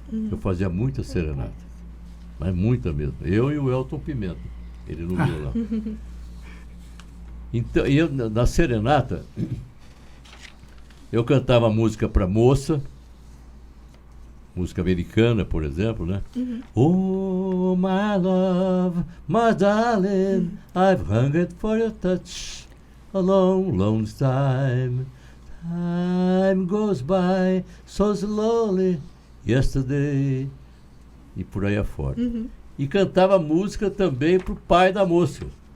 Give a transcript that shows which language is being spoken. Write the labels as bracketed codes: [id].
[pt] Eu fazia muita serenata, mas muita mesmo. Eu e o Elton Pimenta, ele no violão. Então, na serenata, eu cantava música para moça, música americana, por exemplo, né? [en] Oh, my love, my darling, I've hungered for your touch a long, long time. Time goes by so slowly, yesterday. [pt] E por aí afora. E cantava música também pro pai da moça.